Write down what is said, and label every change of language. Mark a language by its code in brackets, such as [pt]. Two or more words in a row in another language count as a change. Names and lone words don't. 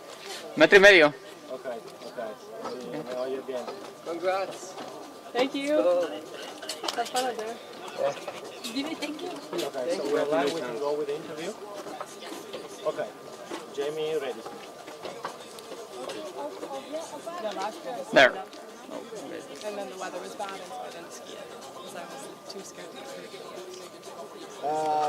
[it] 1,5 metri? [es] Ok, me oye bien. [en] Congrats. Thank you. Have fun out there. Give me thank you. Okay, so we're live, we can go with the interview. Okay, Jamie, ready. There. And then the weather was bad, and so I didn't ski it because I was too scared to ski it.